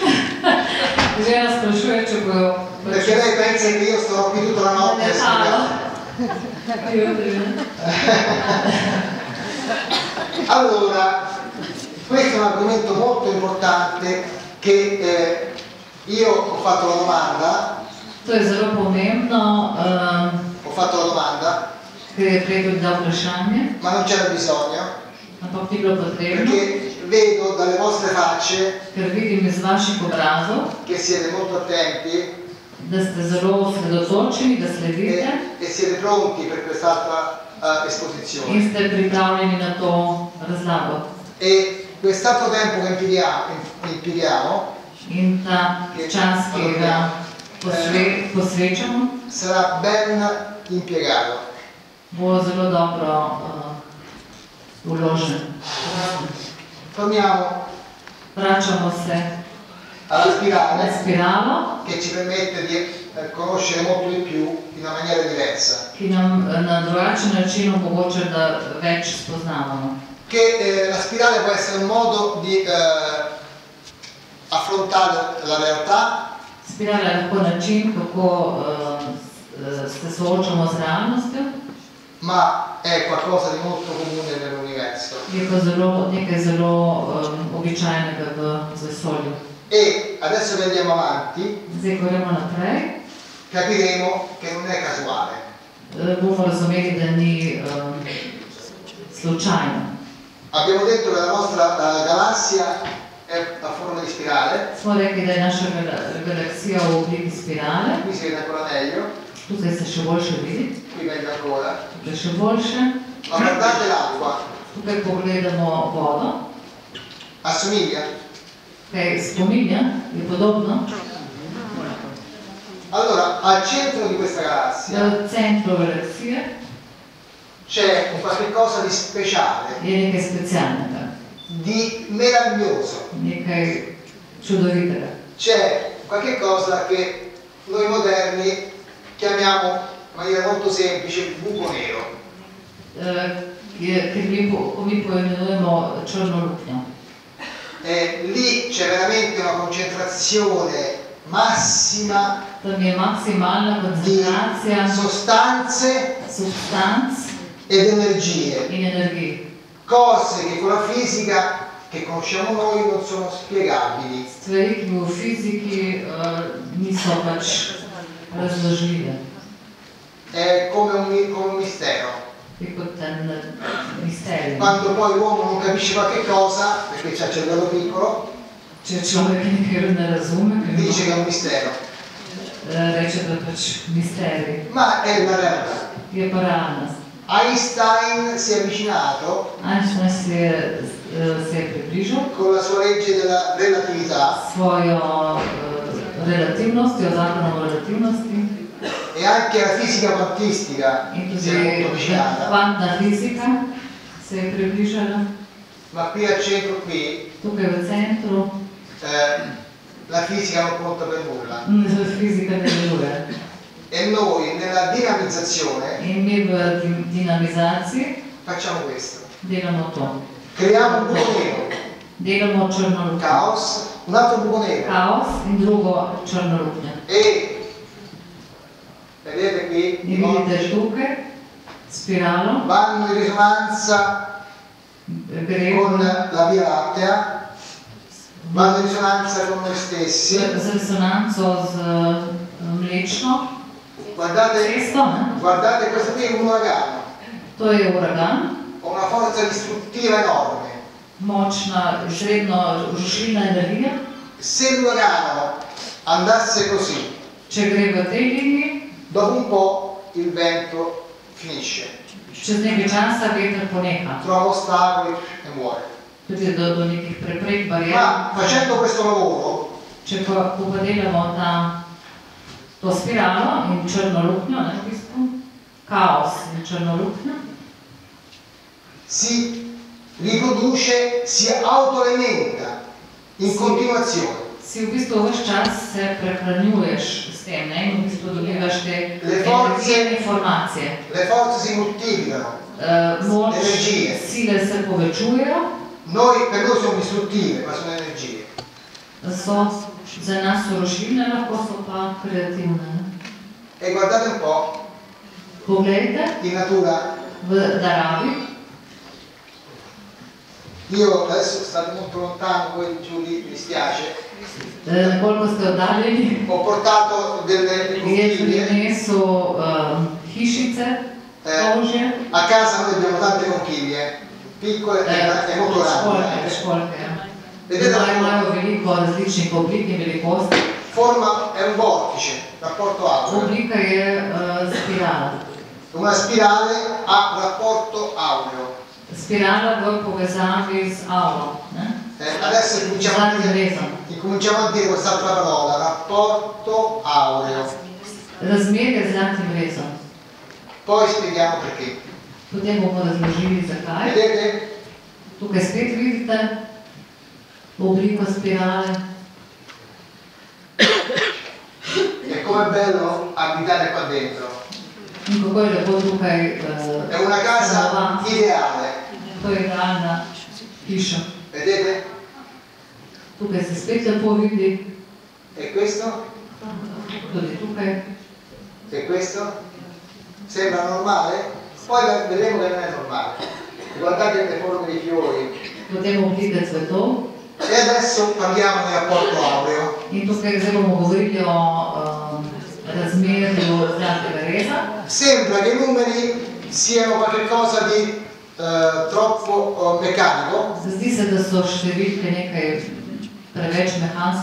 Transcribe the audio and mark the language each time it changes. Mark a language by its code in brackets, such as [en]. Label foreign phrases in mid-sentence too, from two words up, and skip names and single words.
[it] Perché lei pensa che io starò qui tutta la notte a studiare. Allora, questo è un argomento molto importante che io ho fatto la domanda. [sl] To je zelo pomembno. [it] Ho fatto la domanda. [sl] Ker je prej dal vprašanje. [it] Ma non c'era bisogno. [sl] Ampak ni bilo potrebno. [it] Perché vedo dalle vostre facce. [sl] Ker vidim iz vaših obrazov. [it] Che siete molto attenti. [sl] Da ste zelo osredotočeni, da sledite. [it] E siete pronti per quest'altra esposizione. [sl] In ste pripravljeni na to razlago. [it] E quest'altro tempo che impieghiamo [sl] in ta čas, ki ga posvečamo, [it] sarà ben impiegato. [sl] Bo zelo dobro vložen. Vračamo se [it] alla spirale, che ci permette di conoscere molto di più in una maniera diversa. [sl] Ki nam na drugačen način omogoča, da več spoznavamo. [it] Che la spirale può essere un modo di affrontare la realtà. [sl] Spirale je lahko način, kako se soočamo z realnostjo. [it] Ma è qualcosa di molto comune nell'universo. [sl] Je pa nekaj zelo običajnega v vesolju. [it] E adesso che andiamo avanti, [sl] zdaj ko gremo naprej, [it] capiremo che non è casuale. [sl] Bomo razumeli, da ni slučajno. [it] Abbiamo detto che la nostra galassia è a forma di spirale. [sl] Smo rekli, da je naša galaksija v obliki spirale. [it] Qui si vede ancora meglio. [sl] Tukaj se še boljše vidi. [it] Qui meglio ancora. [sl] Tukaj še boljše. [it] Ma guardate l'acqua. [sl] Tukaj pogledamo vodo. [it] Assomiglia? [sl] Kaj spominja? Je podobno? [it] Allora, al centro di questa galassia nel centro galaksije c'è un qualche cosa di speciale. [sl] Je nekaj specialnega. [it] Di meraviglioso. [sl] Nekaj čudovitega. [it] C'è qualche cosa che noi moderni chiamiamo in maniera molto semplice buco nero. [sl] Che mi poimenujemo črno luknjo. [it] Lì c'è veramente una concentrazione massima di sostanze ed energie. Cose che con la fisica che conosciamo noi non sono spiegabili. [sl] Stvari, ki v fiziki niso pač razložljive. [it] È come un mistero. [sl] È kot [it] un misterio. Quando poi l'uomo non capisce qualche cosa, perché c'ha il cervello piccolo, [sl] če človek nekaj ne razume, [it] dice che è un mistero. [sl] Reče, da pač misteri. [it] Ma è una realtà. [sl] Je pa realnost. [it] Einstein si è avvicinato [sl] si je približal [it] con la sua legge della relatività, [sl] svojo relativnostjo, zakonom relativnosti, [it] e anche la fisica quantistica si è molto avvicinata. [sl] Kvantna fizika se je približala. [it] Ma qui al centro, qui, [sl] tukaj v centru, [it] la fisica non conta per nulla. [sl] Fisica ne deluje. [it] E noi nella dinamizzazione facciamo questo. [sl] Delamo to. [it] Creiamo un buco nero. [sl] Delamo črno luknjo. [it] Caos, un altro buco nero. [sl] Caos in drugo črno luknjo. [it] E vedete qui i [sl] vidite tukaj spiralo. [it] Vanno in risonanza con la Via Lattea, vanno in risonanza con noi stessi. [sl] Z risonanco z mlečno. [it] Guardate, questo qui è un uragano. [sl] To je uragan. [it] Ha una forza distruttiva enorme. [sl] Močna, izredno rušilna energija. [it] Se l'uragano andasse così, [sl] če gre v tej liniji, [it] dopo un po' il vento finisce. [sl] Čez nekaj časa veter poneha. [it] Trova ostacoli e muore. [sl] Pride do nekih preprek, barier. [it] Ma facendo questo lavoro, [sl] če pa podelamo to spiralo in črno luknjo, v bistvu, kaos in črno luknjo, [it] si riproduce, si autoalimenta in continuazione. [sl] Si v bistvu vse čas se prehranjuješ s tem, ne? In v bistvu dobivaš te informacije. [it] Le forze si moltiplicano, [sl] moč, [it] energie. [sl] Sile se povečujejo. [it] Per noi sono distruttive, ma sono energie. [sl] Za nas so rušilne, lahko so pa kreativne. [it] E guardate un po'. [sl] Poglejte. [it] In natura. [sl] V naravi. [it] Io adesso state molto lontano, voi giù lì, mi spiace. [sl] Koliko ste oddaljeni? [it] Ho portato delle conchiglie. [sl] Prineso hišice, polžje. [it] A casa noi abbiamo tante conchiglie, piccole e molto grandi. [sl] Školjke. [it] Vedete, [sl] imajo veliko različnih oblik in velikosti. [it] Forma è un vortice, rapporto aureo. [sl] Oblika je spirala. [it] Una spirale ha rapporto aureo. [sl] Spirala v povezavi z auro. [it] Adesso cominciamo a dire quest'altra parola, rapporto aureo. [sl] Razmerje z zlatim rezom. [it] Poi spieghiamo perché. [sl] Potem bomo razložili zakaj. [it] Vedete? [sl] Tukaj spet vidite obliko spirale. [it] E com'è bello abitare qua dentro. [sl] In kako je lepo tukaj [it] è una casa ideale. [sl] To je idealna hiša. [it] Vedete? [sl] Tukaj se spet lepo vidi. [it] E questo? [sl] Tudi tukaj. [it] E questo? Sembra normale? Poi vedremo che non è normale. Guardate le forme dei fiori. [sl] Potem oblike cvetov. [it] E adesso parliamo di rapporto aureo. [sl] In tukaj zdaj bomo govorili o razmerju zlatega reza. [it] Sembra che i numeri siano qualcosa di troppo meccanico. [sl] Zdi se, da so številke nekaj preveč mehansko.